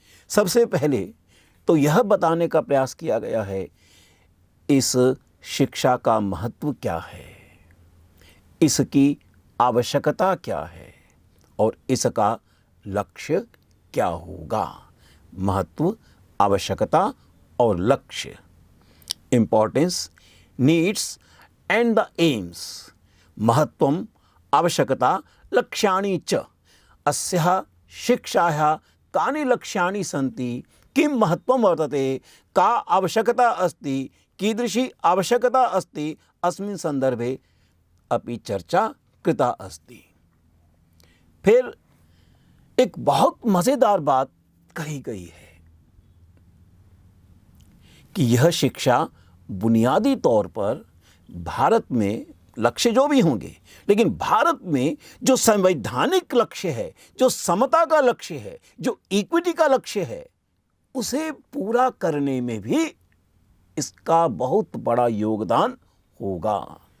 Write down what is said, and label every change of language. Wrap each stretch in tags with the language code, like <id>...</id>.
<hi>सबसे पहले तो यह बताने का प्रयास किया गया है इस शिक्षा का महत्व क्या है, इसकी आवश्यकता क्या है और इसका लक्ष्य क्या होगा। महत्व, आवश्यकता और लक्ष्य,</hi> <en>Importance, needs and the aims.</en> <sa>महत्वम, आवश्यकता, लक्ष्याणि च। अस्याः शिक्षायाः कानि लक्ष्याणि सन्ति, किं महत्वं वर्तते, का आवश्यकता अस्ति, कीदृशी आवश्यकता अस्ति, अस्मिन् संदर्भे अपि चर्चा कृता अस्ति।</sa> <hi>फिर एक बहुत मजेदार बात कही गई है कि यह शिक्षा बुनियादी तौर पर भारत में, लक्ष्य जो भी होंगे, लेकिन भारत में जो संवैधानिक लक्ष्य है, जो समता का लक्ष्य है, जो इक्विटी का लक्ष्य है, उसे पूरा करने में भी इसका बहुत बड़ा योगदान होगा।</hi>